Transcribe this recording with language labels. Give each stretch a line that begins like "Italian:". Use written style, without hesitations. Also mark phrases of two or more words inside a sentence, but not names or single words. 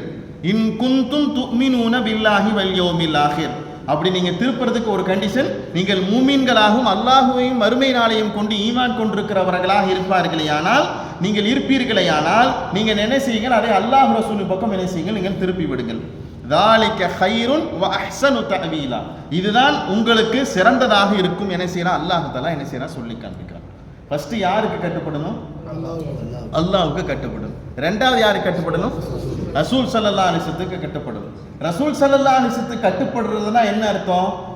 Arabic: إن كنتم تؤمنون بالله واليوم الآخر,
Tamil: அப்படி நீங்க திருப்புறதுக்கு ஒரு கண்டிஷன், நீங்கள் மூமின்களாகவும் அல்லாஹுவையும் மறுமை நாளையும் கொண்டு ஈமான் கொண்டிருக்கிறவர்களாக இருப்பார்களேயானால், நீங்கள் இருப்பீர்களேயானால் நீங்கள் என்ன செய்யுங்கள், அதை அல்லாஹ் ரசூலின் பக்கம் என்ன செய்யுங்கள், நீங்கள் திருப்பி விடுங்கள்.
Arabic: ذَلِكَ خَيْرٌ وَأَحْسَنُ تَأْوِيلًا,
Tamil: இதுதான் உங்களுக்கு சிறந்ததாக இருக்கும் என்ன செய்யறான் அல்லாஹ் தஆலா என்ன செய்யறான் சொல்லி காண்பிக்கிறான். ஃபர்ஸ்ட் யாருக்கு கட்டுப்படணும்? அல்லாஹ்வுக்கு கட்டுப்படணும். ரெண்டாவது யாருக்கு கட்டுப்படணும்? ரசூல்
Arabic: صلى الله عليه وسلم
Tamil: கட்டுப்படணும். ரசூல்
Arabic: صلى الله عليه وسلم
Tamil: கட்டுப்படுறதுனா என்ன அர்த்தம்?